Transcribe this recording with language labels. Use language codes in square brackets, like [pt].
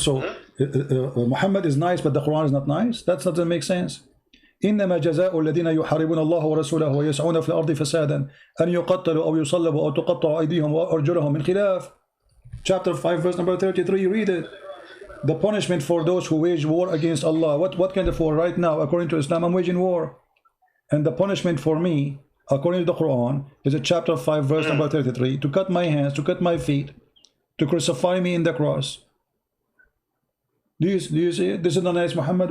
[en] So Muhammad is nice, but the Quran is not nice. That doesn't make sense. [ar] إنما جزاء الذين يحاربون الله ورسوله ويسعون في الأرض فسادا أن يقتلوا أو يصلبوا أو تقطع أيديهم وأرجلهم من خلاف. [en] Chapter 5, verse number 33. Read it. The punishment for those who wage war against Allah. What kind of war? Right now, according to Islam, I'm waging war. And the punishment for me, according to the Quran, is chapter 5, verse number 33. To cut my hands, to cut my feet, to crucify me in the cross. Do you see it? This is the nice Muhammad.